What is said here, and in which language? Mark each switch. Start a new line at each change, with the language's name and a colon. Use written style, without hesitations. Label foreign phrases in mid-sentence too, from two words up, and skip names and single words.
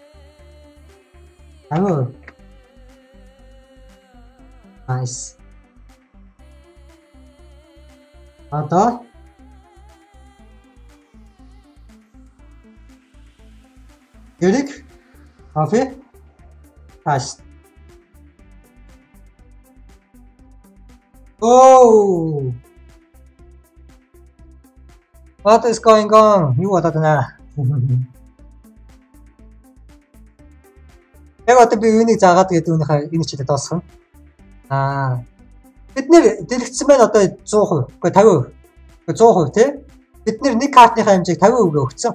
Mongolian: Амин. Nice. Одоо Эрик кофе пас.
English: Oh. What is going on?
Mongolian: Юу болоод байна? Яг одоо би юунийг заагаад гэдэг үүнийхээ энэ чиглэлд дуусгана. Бид нэр дэлгэцсэн байна одоо 100%. Үгүй 50%. Үгүй 100% тий. Бид нэр нэг картныхаа хэмжээг 50% өгсөн.